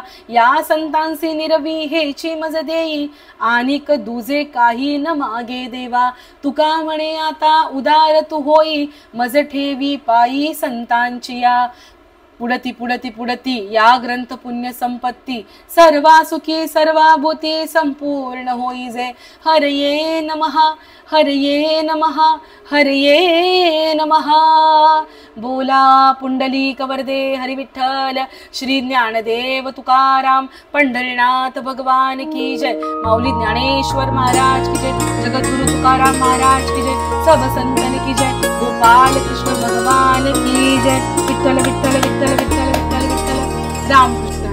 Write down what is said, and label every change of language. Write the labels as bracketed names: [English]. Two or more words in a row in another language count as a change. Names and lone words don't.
[Marathi] या संतांसी निरवी हेची मज देई, आणि दुजे काही न मागे देवा. तुका म्हणे आता उदार तू होई, मज ठेवी पायी संतांची या. पुढती पुढती पुढती या ग्रंथ पुण्य संपत्ती सर्वा सुखी सर्वा भूती संपूर्ण होई जे. [Sanskrit] हरये नमः हरये नमः हरये नमः. [Marathi] बोला पुंडलिक वरदे हरी विठ्ठल श्री ज्ञानदेव तुकाराम पंढरीनाथ भगवान [Hindi] की जय. माऊली ज्ञानेश्वर महाराज की जय. जगद्गुरु तुकाराम महाराज की जय. सब संतन की जय. गोपाल कृष्ण भगवान की जय. विठ्ठल विठ्ठल विठ्ठल विठ्ठल विठ्ठल विठ्ठल राम.